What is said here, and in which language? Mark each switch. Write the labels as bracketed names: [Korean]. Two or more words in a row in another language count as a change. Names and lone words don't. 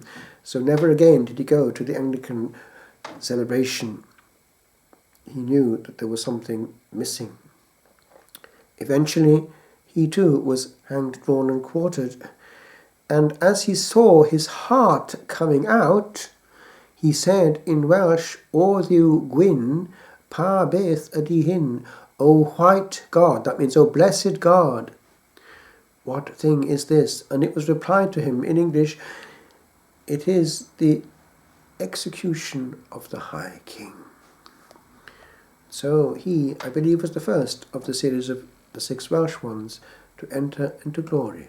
[English] So never again did he go to the Anglican celebration. He knew that there was something missing. Eventually, he too was hanged, drawn and quartered. And as he saw his heart coming out, he said in Welsh, [Welsh] O Dduw Gwyn, pa beth ydy hyn, [English] O white God, that means, O blessed God, what thing is this? And it was replied to him in English, it is the execution of the High King. So he, I believe, was the first of the series of the 6 Welsh ones to enter into glory.